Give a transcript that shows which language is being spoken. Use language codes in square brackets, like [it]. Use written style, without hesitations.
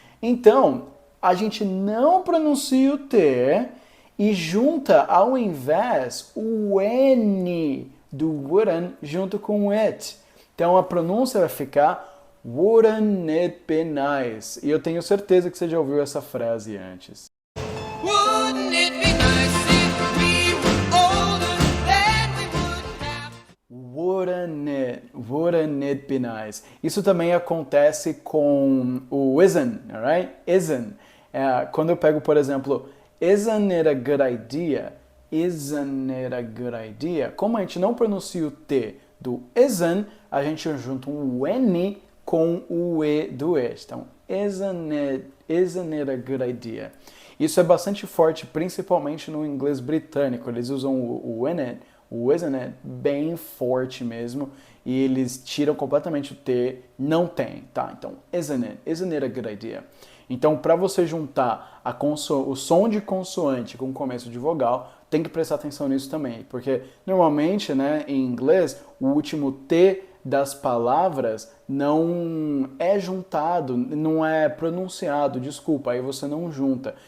[pt] Então, a gente não pronuncia o T e junta, ao invés, o N do wouldn't junto com o it. Então a pronúncia vai ficar [en] wouldn't it be nice? [pt] E eu tenho certeza que você já ouviu essa frase antes. [en] Wouldn't it be nice if we were older, then we wouldn't have... Wouldn't it be nice? [pt] Isso também acontece com o isn't, alright? Isn't. Quando eu pego, por exemplo, [en] isn't it a good idea? Isn't it a good idea? [pt] Como a gente não pronuncia o T do isn't, a gente junta um N com o E do it. Então, [en] isn't it a good idea? [pt] Isso é bastante forte, principalmente no inglês britânico. Eles usam o isn't it, bem forte mesmo, e eles tiram completamente o T, não tem, tá? [en] Então, isn't it a good idea? [pt] Então, para você juntar o som de consoante com o começo de vogal, tem que prestar atenção nisso também, porque normalmente, né, em inglês, o último T das palavras não é juntado, não é pronunciado, desculpa, aí você não junta.